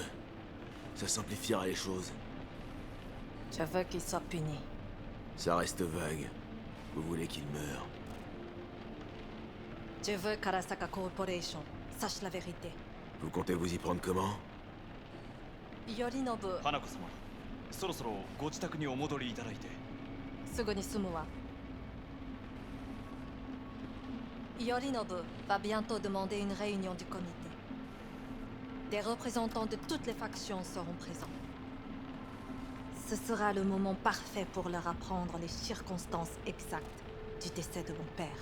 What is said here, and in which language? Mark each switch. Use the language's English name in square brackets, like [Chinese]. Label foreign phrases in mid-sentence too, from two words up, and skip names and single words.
[French] Ça simplifiera les choses. Je veux qu'il soit puni. Ça reste vague. Vous voulez qu'il meure. Je veux qu'Arasaka Corporation sache la vérité. Vous comptez vous y prendre comment? Yorinobu, [Japanese] 花子様そろそろご自宅にお戻りいただいて。すぐに済むわ. [French] Yorinobu va bientôt demander une réunion du comité. Des représentants de toutes les factions seront présents. Ce sera le moment parfait pour leur apprendre les circonstances exactes du décès de mon père.